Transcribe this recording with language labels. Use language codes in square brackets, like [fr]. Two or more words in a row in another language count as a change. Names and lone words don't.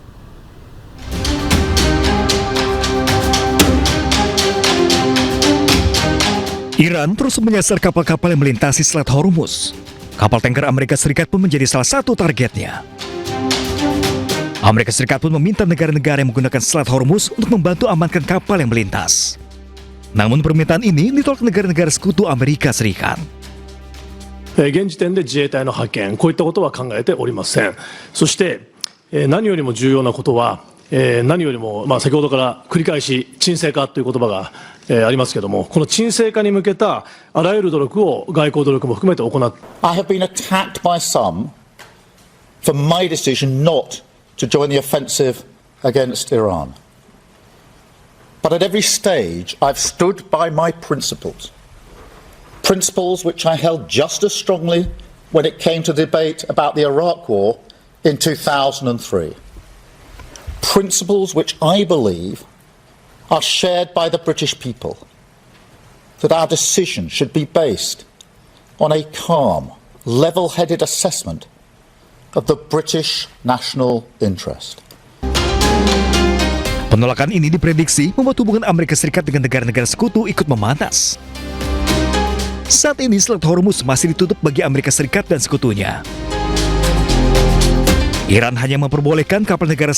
[id] Iran terus menyasar kapal-kapal yang melintasi Selat Hormuz. Kapal tanker Amerika Serikat pun menjadi salah satu targetnya. Amerika Serikat pun meminta negara-negara yang menggunakan Selat Hormuz untuk membantu amankan kapal yang melintas. Namun permintaan ini ditolak negara-negara Sekutu Amerika Serikat. [ja] 現時点で自衛隊の派遣、こういったことは考えておりません。そして、何よりも重要なことは、何よりも、先ほどから繰り返し沈静化という言葉が、ありますけれども、この沈静化に向けたあらゆる努力を外交努力も含めて行って。 [en] I have been attacked by some for my decision not to join the offensive against Iran. But at every stage, I've stood by my principles. Principles which I held just as strongly when it came to debate about the Iraq War in 2003. Principles which I believe are shared by the British people. That our decision should be based on a calm, level-headed assessment of the British national interest. [id] Penolakan ini diprediksi membuat hubungan Amerika Serikat dengan negara-negara sekutu ikut memanas. Saat ini Selat Hormuz masih ditutup bagi Amerika Serikat dan sekutunya. Iran hanya memperbolehkan kapal negara